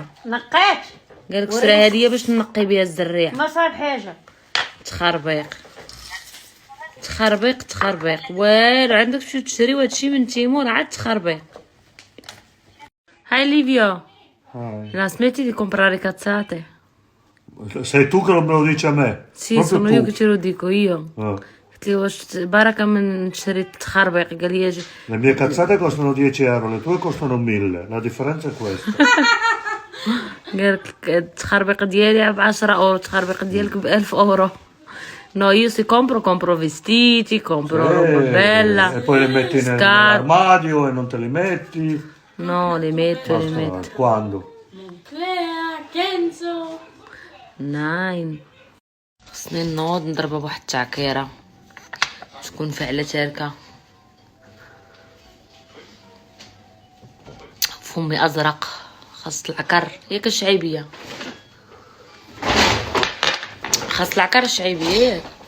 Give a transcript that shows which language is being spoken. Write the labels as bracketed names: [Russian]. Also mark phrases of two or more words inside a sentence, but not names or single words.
[Arabic] نقيت قال لك سرا هذه باش تنقي بها الزريعه. ما صار حاجه. تخربيق تخربيق تخربيق والو. عندك شو تشري هادشي من تيمور عاد تخربيق. هاي ليفيا. [Italian] Hai. [Arabic] لا سمعتي [Italian] di comprare cazzate. Sei tu che me lo dici a me? Sì, Proprio sono tu. io che ce lo dico io. Ah. [Arabic] قلت لي واش بركه من شريت تخربيق، قال لي [Italian] Le mie cazzate costano 10 euro, le tue costano 1000. La differenza è questa. [Arabic] قال لك التخربيق ديالي ب 10 اورو، التخربيق ديالك ب 1000 اورو. [Italian] No, io se compro vestiti, compro roba bella. E poi le metti nell'armadio e non te li metti. No, li metto. Quando? [Arabic] ناين. خصني نوض نضربها بواحد التعكيره تكون فعلا تاركه. فمي ازرق، خاص العكر ياك الشعيبيه، خاص العكر الشعيبيه ياك.